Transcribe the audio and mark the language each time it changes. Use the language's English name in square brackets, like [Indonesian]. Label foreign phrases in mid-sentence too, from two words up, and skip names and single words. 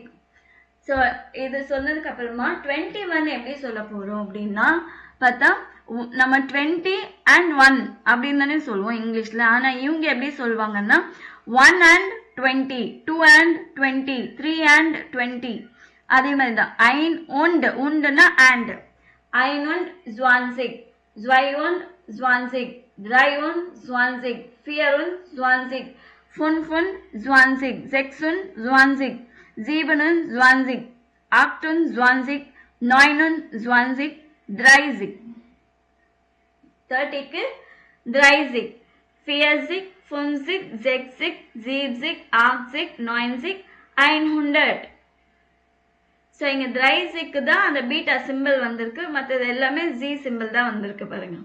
[Tamil] ஸோ இது சொன்னதுக்கு அப்புறமா 21 எப்படி சொல்ல போகிறோம் அப்படின்னா பார்த்தா நம்ம 20 and 1 அப்படின்னு தானே சொல்லுவோம் இங்கிலீஷில். ஆனால் இவங்க எப்படி சொல்லுவாங்கன்னா 1 and 20, 2 and 20, 3 and 20. அதே மாதிரி தான் [German] ein und, [Tamil] உண்டுன்னா and. [German] ein und 20, 2 und 20, 3 und 20, 4 und 20, 5 und 20, 6 und 20, 7 und 20, 8 und 20, 9 und 20, 30. [Tamil] 30க்கு 30, 40, 50, 60, 70, 80, 90, 100. ஸோ இங்கே த்ரைஸுக்கு தான் அந்த [English] beta symbol [Tamil] வந்திருக்கு, மற்றது எல்லாமே [English] G symbol [Tamil] தான் வந்திருக்கு பாருங்க.